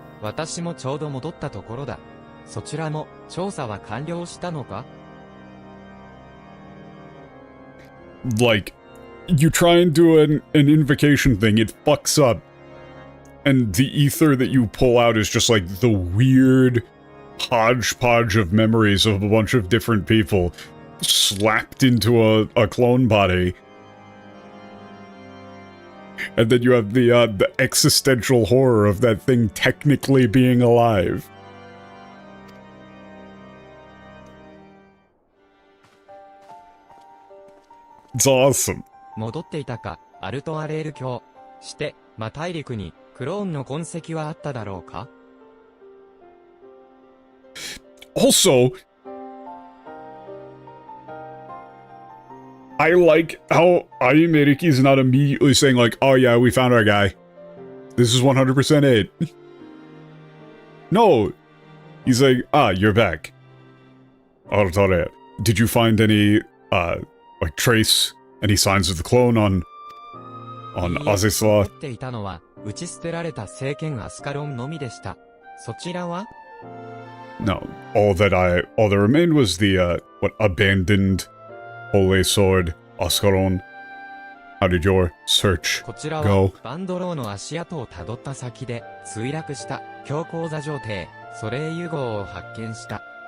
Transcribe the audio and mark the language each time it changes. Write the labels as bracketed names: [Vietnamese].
[Japanese] 私もちょうど戻ったところだ。そちらも調査は完了したのか? [English] Like, you try and do an invocation thing, it fucks up. And the ether that you pull out is just like the weird hodgepodge of memories of a bunch of different people slapped into a clone body. And then you have the existential horror of that thing technically being alive. It's awesome. [Japanese] 戻っていたか、アルトアレール卿。して、大陸にクローンの痕跡はあっただろうか? [English] Also, I like how Ayumeriki is not immediately saying like, oh yeah, we found our guy. This is 100% it. No. He's like, ah, you're back. Artare, did you find any, like trace, any signs of the clone on Azizla? [Japanese] 持っていたのは、打ち捨てられた聖剣アスカロンのみでした。そちらは? [English] No. All that remained was the, abandoned Holy Sword, Ascaron. How did your search [Japanese] こちら [English] go? [Japanese] はバンドローの足跡をたどった先で墜落した強行座上艇ソレイユ号を発見した。